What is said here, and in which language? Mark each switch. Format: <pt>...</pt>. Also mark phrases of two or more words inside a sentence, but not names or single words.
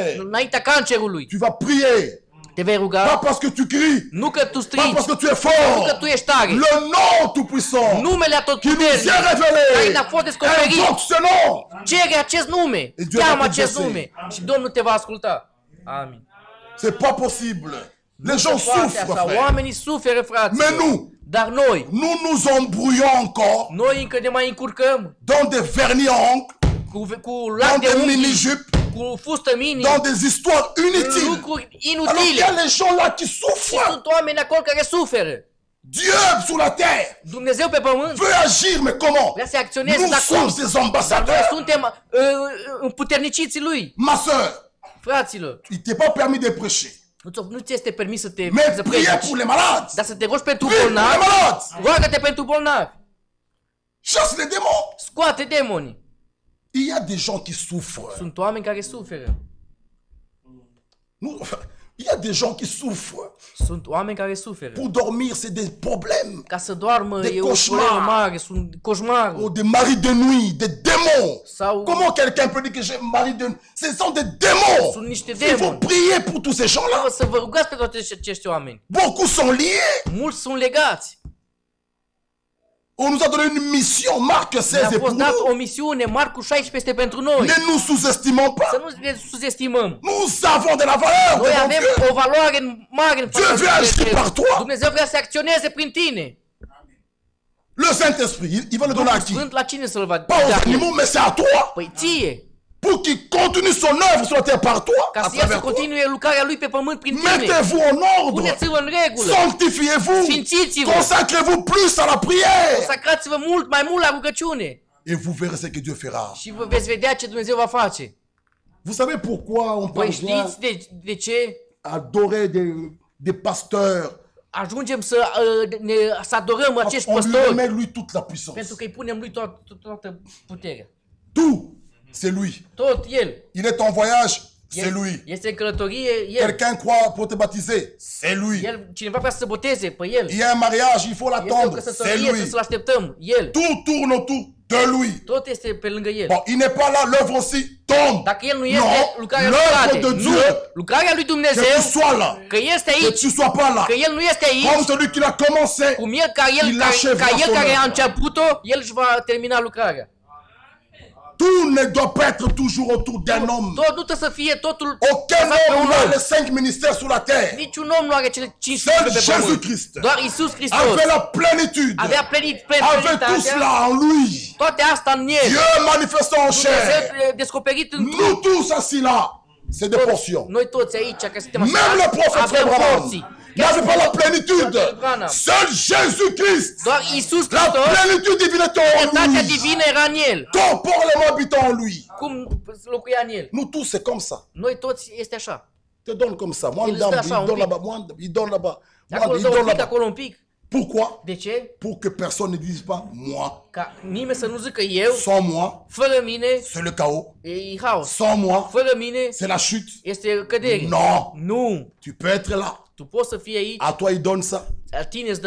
<ro>Înaintea cancerului.</ro> <fr>tu vas prier.</fr> <ro>Te vei</ro> <fr>Pas</fr> <ro>ruga.</ro> <fr>parce que tu cries,</fr> <ro>Nu că tu</ro> <fr>pas</fr> <ro>strigi.</ro> <fr>parce que tu es</fr> <ro>Nu că</ro> <fr>fort.</fr> <ro>tu ești tare.</ro> <fr>Le nom tout-puissant</fr> <ro>Numele</ro> <fr>qui nous</fr> <ro>atotputernic</ro> <fr>est révélé.</fr> <ro>care ne-a fost descoperit.</ro> <fr>Invoque ce nom.</fr> <ro>Cere acest nume.</ro> <fr>Dieu</fr> <ro>Cheamă</ro> <fr>va te</fr> <ro>acest</ro> <fr>blesser.</fr> <ro>nume. Și Domnul te va asculta. Amin.</ro> <fr>C'est pas possible. Les gens</fr> <ro>Se poate</ro> <fr>souffrent,</fr> <ro>așa.</ro> <fr>frère.</fr> <ro>Oamenii suferă, frate.</ro> <fr>Mais nous,</fr> <ro>Dar noi</ro> <fr>nous embrouillons encore</fr> <ro>Noi încă ne mai încurcăm</ro> <fr>dans des vernis à ongles,</fr> <ro>cu lac</ro> <fr>dans</fr> <ro>de</ro> <fr>des</fr> <ro>unghi,</ro> <fr>mini-jupes,</fr> <ro>cu fustă mini,</ro> <fr>dans des histoires inutiles.</fr> <ro>lucruri</ro> <fr>Alors qu'il y</fr> <ro>inutile.</ro> <fr>a les gens là qui</fr> <ro>Și</ro> <fr>souffrent.</fr> <ro>sunt oameni acolo care suferă.</ro> <fr>Dieu sur la terre</fr> <ro>Dumnezeu pe pământ</ro> <fr>veut agir, mais comment?</fr> <ro>vrea să acționeze,</ro> <fr>Nous</fr> <ro>dar cum?</ro> <fr>sommes des</fr> <ro>Dar noi</ro> <fr>ambassadeurs.</fr> <ro>suntem împuterniciții lui.</ro> <fr>Ma soeur,</fr> <ro>Fraților,</ro> <fr>il t'est pas permis de prêcher.</fr> <ro>nu ți este permis să te</ro> <fr>Mais</fr> <ro>să</ro> <fr>priez</fr> <ro>predici,</ro> <fr>pour les malades.</fr> <ro>dar să te rogi pentru</ro> <fr>Prie pour les</fr> <ro>bolnavi.</ro> <fr>malades.</fr> <ro>Roagă-te pentru bolnavi.</ro> <fr>Chasse les démons.</fr> <ro>Scoate demonii.</ro> <fr>Il y a des gens qui souffrent.</fr> <ro>Sunt oameni care suferă.</ro> <fr>Il y a des gens qui souffrent.</fr> <ro>Sunt oameni care suferă.</ro> <fr>Pour dormir, c'est des problèmes.</fr> <ro>Ca să doarmă</ro> <fr>Des</fr> <ro>e o</ro> <fr>cauchemars.</fr> <ro>problemă mare, sunt coșmaruri.</ro> <fr>Ou des maris de nuit, des démons.</fr> <ro>Sau</ro> <fr>Comment quelqu'un peut dire que j'ai mari de nuit? Ce sont des démons.</fr> <ro>sunt niște</ro> <fr>Il faut</fr> <ro>demoni.</ro> <fr>prier pour tous ces gens-là.</fr> <ro>Să vă rugați pe toți acești oameni.</ro> <fr>Beaucoup sont liés.</fr> <ro>Mulți sunt legați.</ro> <fr>On nous a donné une mission. Marc 16</fr> <ro>Ne-a</ro> <fr>est pour</fr> <ro>fost dat o</ro> <fr>nous.</fr> <ro>misiune, Marcu 16 este pentru noi.</ro> <fr>Ne nous sous-estimons pas.</fr> <ro>Să nu ne subestimăm.</ro> <fr>Nous avons de la valeur</fr> <ro>Noi</ro> <fr>devant</fr> <ro>avem</ro> <fr>Dieu.</fr> <ro>o valoare mare în</ro> <fr>Dieu</fr> <ro>fața</ro> <fr>veut</fr> <ro>lui</ro> <fr>agir</fr> <ro>Dumnezeu.</ro> <fr>par toi.</fr> <ro>Dumnezeu vrea să acționeze prin tine.</ro> <fr>Le Saint-Esprit, il va le donner à qui?</fr> <ro>Sfânt la cine să-l va</ro> <fr>Pas aux</fr> <ro>da?</ro> <fr>animaux, mais c'est à toi.</fr> <ro>Păi ție.</ro> <fr>Pour qu'il continue son œuvre sur la terre par toi,</fr> <ro>Ca</ro> <fr>à</fr> <ro>să el să</ro> <fr>travers toi.</fr> <ro>continue lucrarea lui pe pământ prin tine.</ro> <fr>Mettez-vous en ordre.</fr> <ro>Puneți-vă în regulă.</ro> <fr>Sanctifiez-vous.</fr> <ro>Sfințiți-vă.</ro> <fr>Consacrez-vous plus à la prière.</fr> <ro>Consacrați-vă mai mult la rugăciune.</ro> <fr>Et vous verrez ce que Dieu fera.</fr> <ro>Și vă veți vedea ce Dumnezeu va face.</ro> <fr>Vous savez pourquoi on</fr> <ro>Păi</ro> <fr>parvient</fr> <ro>știți de ce</ro> <fr>à adorer des pasteurs?</fr> <ro>ajungem să adorăm acești</ro> <fr>On lui</fr> <ro>păstori?</ro> <fr>remet lui toute la puissance.</fr> <ro>Pentru că îi punem lui toată puterea.</ro> <fr>Tout, c'est lui.</fr> <ro>Tot el.</ro> <fr>Il est en voyage, c'est lui.</fr> <ro>Este în călătorie, el.</ro> <fr>Quelqu'un croit pour te baptiser, c'est lui.</fr> <ro>Cineva vrea să se boteze, pe el.</ro> <fr>Il y a un mariage, il faut</fr> <ro>Este o</ro> <fr>l'attendre, c'est</fr> <ro>căsătorie,</ro> <fr>lui.</fr> <ro>trebuie să-l așteptăm, el.</ro> <fr>Tout tourne autour de lui.</fr> <ro>Tot este pe lângă el.</ro> <fr>Bon, il n'est pas là, l'œuvre aussi tombe.</fr> <ro>Dacă el nu este,</ro> <fr>Non,</fr> <ro>lucrarea nu</ro> <fr>l'œuvre</fr> <ro>cade.</ro> <fr>de</fr> <ro>Nu,</ro> <fr>Dieu,</fr> <ro>lucrarea lui</ro> <fr>que</fr> <ro>Dumnezeu,</ro> <fr>tu sois là,</fr> <ro>că este</ro> <fr>que</fr> <ro>aici,</ro> <fr>tu sois pas là.</fr> <ro>că el nu este</ro> <fr>Comme</fr> <ro>aici,</ro> <fr>celui qui l'a commencé,</fr> <ro>cum el, ca</ro> <fr>il</fr> <ro>el</ro> <fr>achèvera son</fr> <ro>care a</ro> <fr>œuvre.</fr> <ro>început-o, el își va termina lucrarea.</ro> <fr>Tout ne doit pas être toujours autour d'un homme.</fr> <ro>Tot nu trebuie să fie totul</ro> <fr>Aucun</fr> <ro>bazat pe un</ro> <fr>homme n'a</fr> <ro>om.</ro> <fr>les 5 ministères sur la terre.</fr> <ro>Niciun om nu are cele 5</ro> <fr>Seul</fr> <ro>pe pământ.</ro> <fr>Jésus-Christ</fr> <ro>Doar Iisus Hristos</ro> <fr>avait la plénitude,</fr> <ro>avea</ro> <fr>avait tout</fr> <ro>plenitatea,</ro> <fr>cela en lui.</fr> <ro>toate asta în el.</ro> <fr>Dieu manifestant en chair.</fr> <ro>Dumnezeu descoperit în trup.</ro> <fr>Nous tous assis là, c'est des portions.</fr> <ro>Noi toți aici, că suntem așa,</ro> <fr>Même le prophète</fr> <ro>avem</ro> <fr>Abraham</fr> <ro>porții.</ro> <fr>n'avait pas la plénitude.</fr> <ro>Branham.</ro> <fr>Seul Jésus-Christ,</fr> <ro>Doar Iisus</ro> <fr>la</fr> <ro>Hristos,</ro> <fr>plénitude divine était en</fr> <ro>plenitatea</ro> <fr>lui.</fr> <ro>divină era în el.</ro> <fr>Corporellement habitant en lui.</fr> <ro>Cum locuia în el.</ro> <fr>Nous tous, c'est comme ça.</fr> <ro>Noi toți este așa.</ro> <fr>Te donne comme ça. Moi, Il il</fr> <ro>se fait ça, un</ro> <fr>donne</fr> <ro>pic.</ro> <fr>là-bas. Moi, il donne là-bas. Moi,</fr> <ro>Acolo</ro> <fr>il</fr> <ro>dă un</ro> <fr>donne</fr> <ro>pic,</ro> <fr>là-bas.</fr> <ro>acolo un pic.</ro> <fr>Pourquoi?</fr> <ro>De ce?</ro> <fr>Pour que personne ne dise pas moi.</fr> <ro>Ca nimeni să nu zică eu,</ro> <fr>Sans moi,</fr> <ro>fără mine,</ro> <fr>c'est le chaos.</fr> <ro>e haos.</ro> <fr>Sans moi,</fr> <ro>Fără mine,</ro> <fr>c'est la chute.</fr> <ro>este cădere.</ro> <fr>Non.</fr> <ro>Nu.</ro> <fr>Tu peux être là.</fr> <ro>Tu poți să fii aici,</ro> <fr>À toi, il donne ça.</fr> <ro>la tine îți dă</ro>